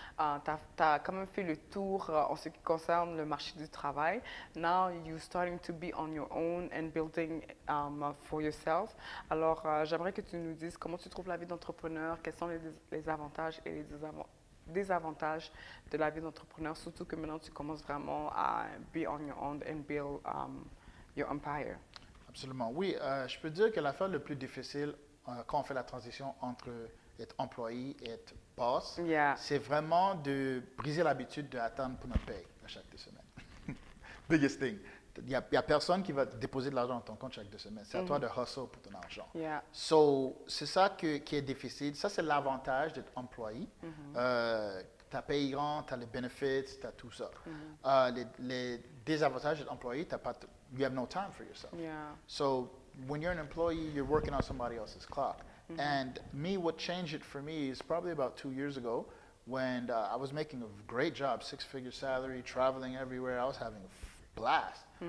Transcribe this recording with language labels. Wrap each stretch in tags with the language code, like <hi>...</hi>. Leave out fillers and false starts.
<fr>Tu as quand même fait le tour en ce qui concerne le marché du travail.</fr> <en>Now, you're starting to be on your own and building for yourself.</en> <fr>Alors, j'aimerais que tu nous dises comment tu trouves la vie d'entrepreneur, quels sont les avantages et les désavantages de la vie d'entrepreneur, surtout que maintenant, tu commences vraiment à</fr> <en>be on your own and build your empire.</en> <fr>Absolument. Oui, je peux dire que l'affaire le plus difficile quand on fait la transition entre être employé et être boss, c'est vraiment de briser l'habitude d'attendre pour notre paye à chaque 2 semaines.</fr> <en>Biggest thing.</en> <fr>Il n'y a personne qui va déposer de l'argent dans ton compte chaque 2 semaines. C'est à toi de hustle pour ton argent. So, c'est ça qui est difficile. Ça, c'est l'avantage d'être employé. Tu as payant, tu as les benefits, tu as tout ça. Les désavantages d'être employé,</fr> <en>you have no time for yourself. So, when you're an employee, you're working on somebody else's clock. And what changed it for me is probably about 2 years ago when I was making a great job, 6-figure salary, traveling everywhere. I was having a blast.</en>